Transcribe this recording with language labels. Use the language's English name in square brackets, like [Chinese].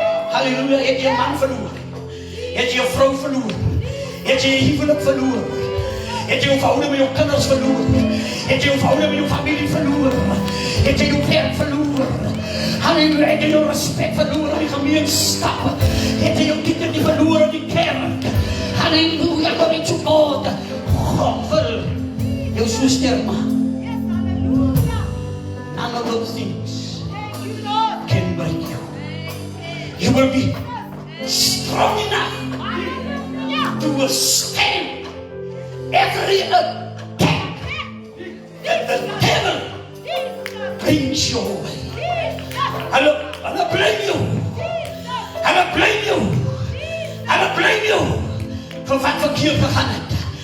[Afrikaans] Halleluja, het jy 'n man verloor, het jy 'n vrou verloor, het jy 'n huwelik verloor, het jy 'n verhouding met jou kinders verloor, het jy 'n verhouding met jou familie verloor, het jy jou werk verloor, halleluja, het jy jou respect verloor in die gemeenskap, het jy jou dignity verloor in die kerk, halleluja, [English] glory to God. [Afrikaans] God wil jou so sterk maak. [English] None of those things can break you. You will be strong enough to withstand every attack that the devil brings your way. I don't blame you. I don't blame you. I don't blame you [Afrikaans] voor wat verkeerd gegaan het.